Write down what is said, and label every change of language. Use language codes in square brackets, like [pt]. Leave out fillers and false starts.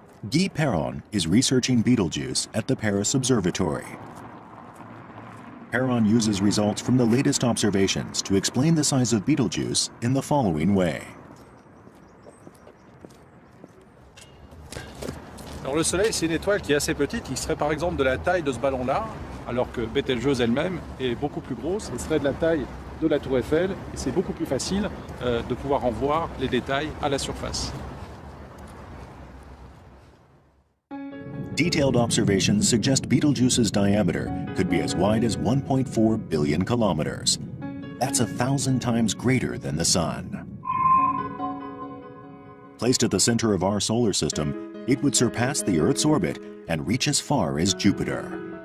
[en] Guy Perron is researching Betelgeuse at the Paris Observatory. Perron uses results from the latest observations to explain the size of Betelgeuse in the following way. [fr] Alors le Soleil, c'est une étoile qui est assez petite, qui serait par exemple de la taille de ce ballon-là, alors que Betelgeuse elle-même est beaucoup plus grosse, elle serait de la taille de la Tour Eiffel, et c'est beaucoup plus facile de pouvoir en voir les détails à la surface. [en] Detailed observations suggest Betelgeuse's diameter could be as wide as 1.4 billion kilometers. That's 1,000 times greater than the Sun. Placed at the center of our solar system, it would surpass the Earth's orbit and reach as far as Jupiter.